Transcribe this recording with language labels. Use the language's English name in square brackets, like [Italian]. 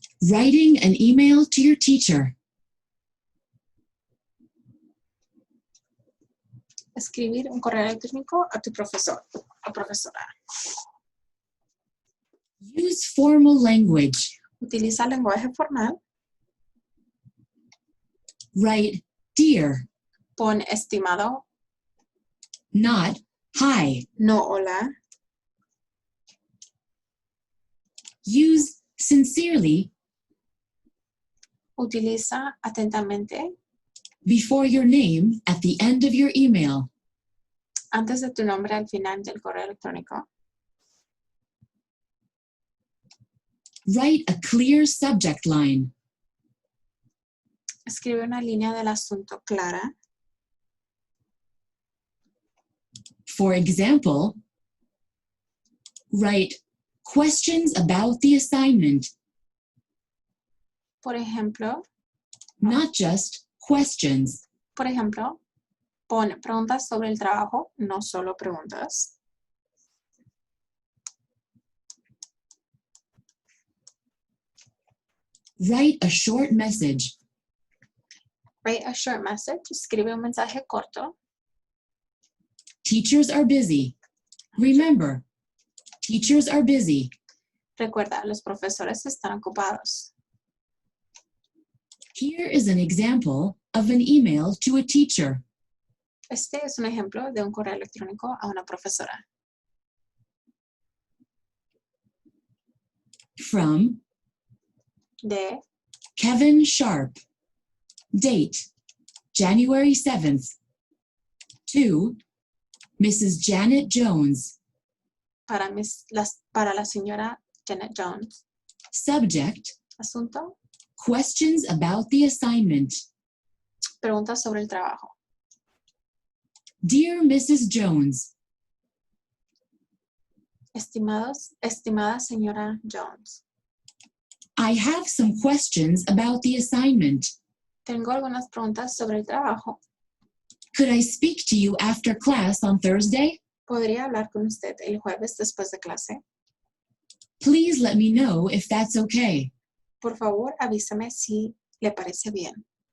[English] Writing an email to your teacher. [Spanish] Escribir un correo electrónico a tu profesor o profesora. [English] Use formal language. [Spanish] Utiliza lenguaje formal. [English] Write dear, [Spanish] Pon estimado, [English] not hi. [Spanish] no hola. [English] Use sincerely [Spanish] Utiliza atentamente [English] before your name at the end of your email. [Spanish] antes de tu nombre al final del correo electrónico. [English] Write a clear subject line. [Spanish] Escribe una línea del asunto clara. [English] For example, write questions about the assignment, [Spanish] Por ejemplo, [English] not just questions. [Spanish] Pon preguntas sobre el trabajo, no solo preguntas. [English] Write a short message. Write a short message. [Spanish] Escribe un mensaje corto. [English] Teachers are busy. Remember, teachers are busy. [Spanish] Recuerda, los profesores están ocupados. [English] Here is an example of an email to a teacher. [Spanish] Este es un ejemplo de un correo electrónico a una profesora. [English] From [Spanish] De [English] Kevin Sharp. Date, January 7th. To Mrs. Janet Jones. [Spanish] para la señora Janet Jones. [English] Subject, [Spanish] Asunto, [English] questions about the assignment. [Spanish] preguntas sobre el trabajo. [English] Dear Mrs. Jones, [Spanish] Estimada señora Jones. [English] I have some questions about the assignment. [Spanish] Tengo algunas preguntas sobre el trabajo. [English] Could I speak to you after class on Thursday? [Spanish] ¿Podría hablar con usted el jueves después de clase? [English] Please let me know if that's okay. [Spanish] Por favor, avísame si le parece bien.